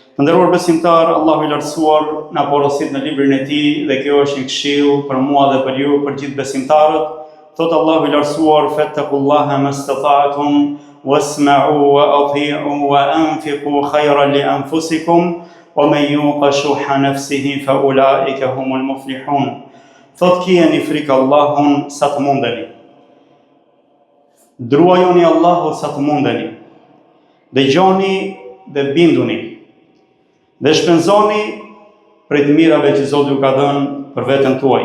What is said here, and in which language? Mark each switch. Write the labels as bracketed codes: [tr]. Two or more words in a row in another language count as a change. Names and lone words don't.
[sq] Të nderuar besimtar, Allahu i lartësuar na porosit në librin e tij dhe kjo është një këshill për mua dhe për ju, për gjithë besimtarët. Thot Allahu i lartësuar: [ar] "فاتقوا الله ما استطعتم واسمعوا وأطيعوا وأنفقوا خيرا لأنفسكم ومن يوق شح نفسه فأولئك هم المفلحون." [sq] Thot keni frikë Allahun sa të mundeni. Druajoni Allahut sa të mundeni. Dëgjoni dhe binduni. Dhe shpenzoni prej të mirave që Zoti ju ka dhënë për veten tuaj.